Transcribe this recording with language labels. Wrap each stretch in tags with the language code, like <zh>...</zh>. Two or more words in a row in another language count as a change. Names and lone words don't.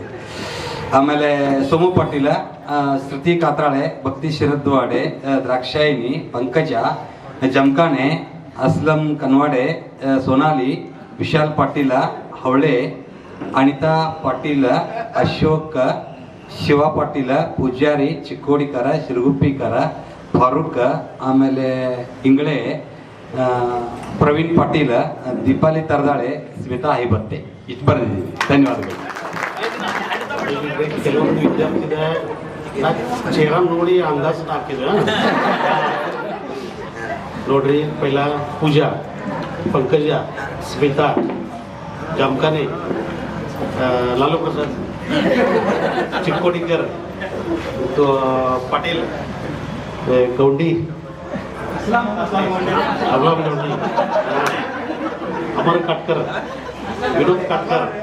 <kn>ಆಮೇಲೆ ಸೋಮು ಪಾಟೀಲ, ಶ್ರುತಿ ಕಾತ್ರಾಳೆ, ಭಕ್ತಿ ಶಿರದ್ವಾಡೆ, ದ್ರಾಕ್ಷಾಯಿನಿ, ಪಂಕಜ ಜಮಖಾನೆ, ಅಸ್ಲಂ ಕನ್ವಾಡೆ, ಸೋನಾಲಿ, ವಿಶಾಲ್ ಪಾಟೀಲ ಹವಳೆ, ಅನಿತಾ ಪಾಟೀಲ, ಅಶೋಕ್, ಶಿವ ಪಾಟೀಲ, ಪೂಜಾರಿ, ಚಿಕ್ಕೋಡಿಕರ, ಶಿರಗುಪ್ಪಿಕರ, ಫಾರೂಕ್, ಆಮೇಲೆ ಇಂಗಳೆ, ಪ್ರವೀಣ್ ಪಾಟೀಲ, ದೀಪಾಲಿ ತರದಾಳೆ, ಸ್ಮಿತಾ ಹೈಬತ್ತೆ. ಇಷ್ಟು ಬರೆದಿದ್ದೀವಿ. ಧನ್ಯವಾದಗಳು. ಕೆಲವೊಂದು ವಿದ್ಯಾರ್ಥಿದ ಚೇರ ನೋಡಿ ಅಂದಾಜು ಹಾಕಿದ್ರೆ ನೋಡ್ರಿ. ಪೈಲ ಪೂಜಾ,</kn> <mr>पंकजा, स्मिता, जमखाने, लालू प्रसाद, चिक्कोडीकर, तो पाटील, गौंडी, अबलाम गौंडी, अमर काटकर, विनोद काटकर,</mr>